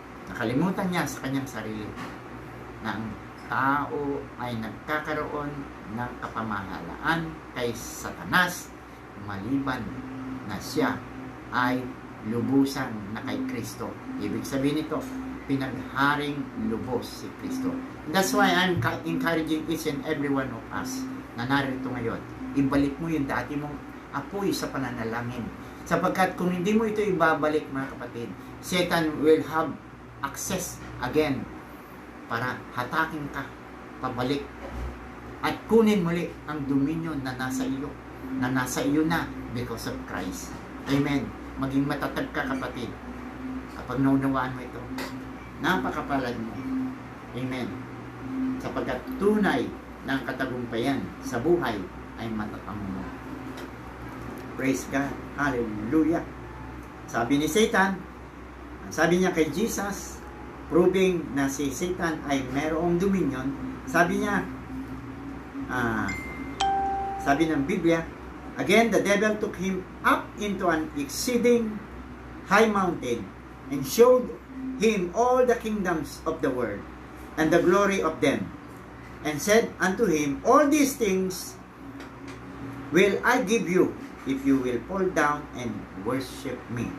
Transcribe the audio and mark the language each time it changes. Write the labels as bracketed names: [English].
[Filipino] Nakalimutan niya sa kanyang sarili na ang tao ay nagkakaroon ng kapamahalaan kay Satanas maliban na siya ay lubusan na kay Kristo. Ibig sabihin nito, pinagharing lubos si Kristo. [English] That's why I'm encouraging each and every one of us [Filipino] na narito ngayon. Ibalik mo yung dati mong apoy sa pananalangin. Sapagkat kung hindi mo ito ibabalik, mga kapatid, [English] Satan will have access again [Filipino] para hatakin ka pabalik at kunin muli ang dominion na nasa iyo na [English] because of Christ. [Filipino] Amen. Maging matatag ka, kapatid, kapag naunawaan mo ito. Napakapalad mo. Amen. Sapagkat tunay ng katagumpayan sa buhay ay matatang mo. [English] Praise God. Hallelujah. [Filipino] Sabi ni Satan, sabi niya kay Jesus, proving na si Satan ay mayroong dominion, sabi niya, sabi ng Biblia, [English] again, the devil took him up into an exceeding high mountain and showed him all the kingdoms of the world and the glory of them, and said unto him, all these things will I give you if you will fall down and worship me.